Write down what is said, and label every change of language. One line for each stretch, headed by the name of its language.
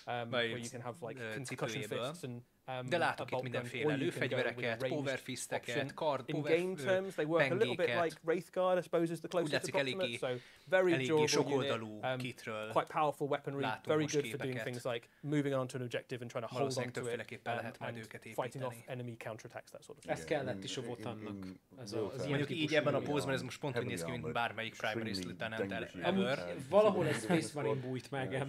English: where you can have like concussion fists and
Hungarian: de látok itt mindenféle lőfegyvereket, powerfisteket,
English: in game terms they work a little bit like Wraithguard, I suppose is the closest approximate. So very durable unit, quite powerful weaponry, very good for doing things like moving on to an objective and trying to hold on to it and fighting off enemy counterattacks, that sort of thing.
Hungarian: Ez kellett is a Votannak. Mondjuk így ebben a pózban ez most pont úgy néz ki, mint bármelyik Primary Lieutenant ever. Valahol egy Space Marine bújt meg.